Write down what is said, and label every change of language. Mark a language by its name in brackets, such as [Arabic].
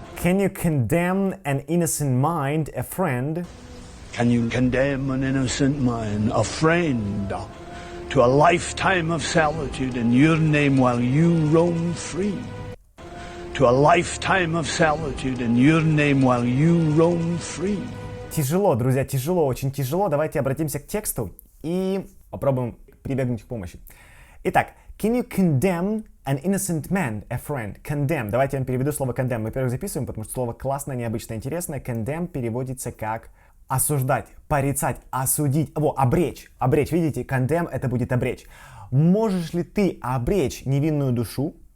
[English] Can you condemn an innocent mind, a friend? Can you condemn an innocent man, a friend, to a lifetime of solitude in your name while you roam free? To a lifetime of solitude in your name while you roam free. [Russian] Тяжело, друзья, тяжело, очень тяжело. Давайте обратимся к тексту и попробуем прибегнуть к помощи. Итак, [English] can you condemn an innocent man, a friend? Condemn. [Russian] Давайте я вам переведу слово condemn. Мы, во-первых, записываем, потому что слово классное, необычное, интересное. Condemn переводится как осуждать, порицать, осудить, обречь. Обречь, видите, condemn — это будет обречь. Можешь ли ты обречь невинную душу?